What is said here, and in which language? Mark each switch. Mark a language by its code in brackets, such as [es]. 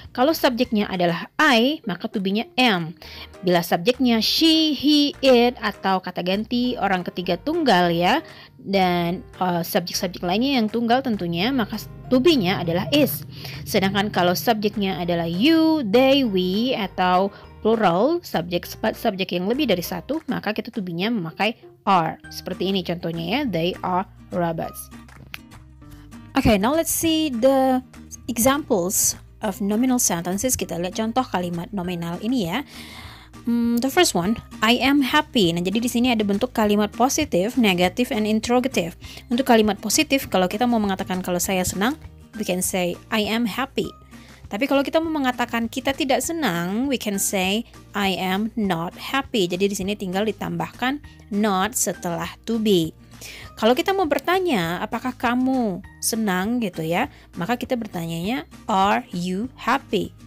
[id] Kalau subjeknya adalah I, maka to be-nya am. Bila subjeknya she, he, it, atau kata ganti orang ketiga tunggal ya, dan subjek-subjek lainnya yang tunggal tentunya, maka to be-nya adalah is. Sedangkan kalau subjeknya adalah you, they, we, atau plural, subjek yang lebih dari satu, maka kita to be-nya memakai are. Seperti ini contohnya ya, [en] they are robots. Okay, now let's see the examples of nominal sentences. [id] Kita lihat contoh kalimat nominal ini ya. [en] The first one, I am happy. [id] Nah, jadi di sini ada bentuk kalimat positif, negatif, and interrogative. Untuk kalimat positif, kalau kita mau mengatakan kalau saya senang, [en] we can say I am happy. [id] Tapi kalau kita mau mengatakan kita tidak senang, [en] we can say I am not happy. [id] Jadi di sini tinggal ditambahkan not setelah to be. Kalau kita mau bertanya, apakah kamu senang gitu ya? Maka kita bertanyanya, [en] are you happy?